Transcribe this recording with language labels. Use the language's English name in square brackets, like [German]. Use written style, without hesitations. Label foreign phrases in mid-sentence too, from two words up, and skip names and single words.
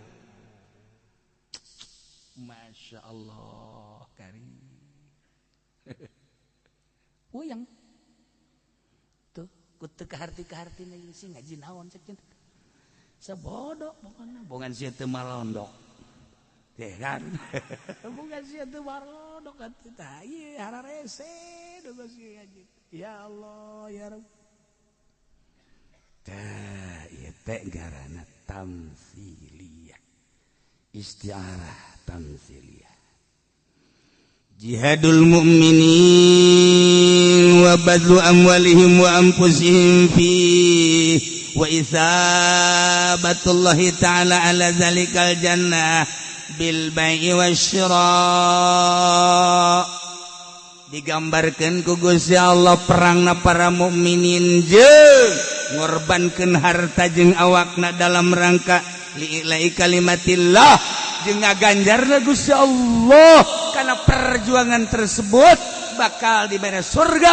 [Arabic] ما شاء الله كريم [Sundanese] uyang tuh kutu kaharti-kahartina ieu sih ngaji naon cek sabodok pokona bongan sia teu malondok teh kan bongan sia teu malondok atuh ieu hararese dosa sia ngaji [Arabic] يا الله يا رب [Sundanese] tah ieu teh ngaranna [Arabic] تمثيلية استعارة تمثيلية جهاد المؤمنين وبذل أموالهم وأنفسهم في وإثابة الله تعالى على ذلك الجنة بالبيع [Sundanese] wasyira digambarkeun ku Gusti Allah perangna para mukminin jeung ngorbankeun harta jeung awakna [Indonesian] dalam rangka [Arabic] لإعلاء كلمة الله [Sundanese] jeung ngaganjarna Gusti Allah kana [Indonesian] perjuangan tersebut [Sundanese] bakal [Indonesian] diberi surga